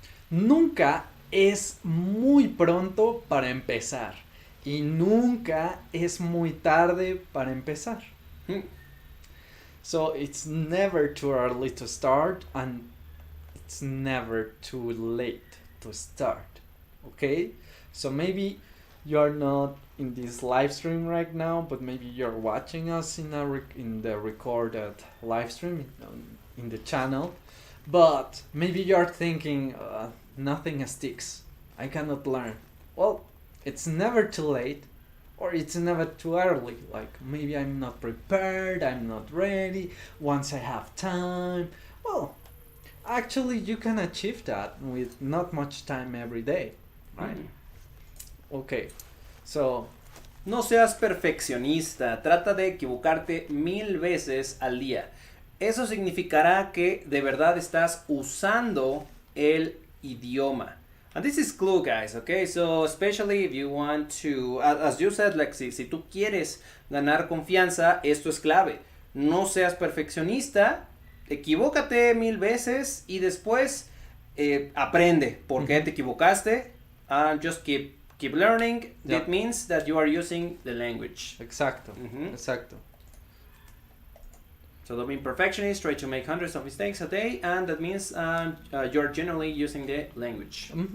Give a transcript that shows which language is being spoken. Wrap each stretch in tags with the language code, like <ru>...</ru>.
<es>Nunca es muy pronto para empezar y nunca es muy tarde para empezar.</es> <en>So it's never too early to start and it's never too late to start. Okay? So maybe you're not in this live stream right now, but maybe you're watching us in the recorded live stream in the channel. But maybe you're thinking, nothing sticks. I cannot learn. Well, it's never too late, or it's never too early. Like maybe I'm not prepared, I'm not ready. Once I have time, well, actually you can achieve that with not much time every day, right? Okay, so.</en> <es>No seas perfeccionista, trata de equivocarte 1000 veces al día. eso significará que de verdad estás usando el idioma.</es> <en>And this is clue, guys, okay? So, especially if you want to, as you said, Lexi,</en> <es>si tú quieres ganar confianza, esto es clave. No seas perfeccionista, equivócate 1000 veces y después aprende por qué te equivocaste,</es> <en>and just keep learning. Yeah. That means that you are using the language.</en> <es>Exacto, exacto.</es> <en>So don't be perfectionist, try to make hundreds of mistakes a day, and that means you're generally using the language.</en>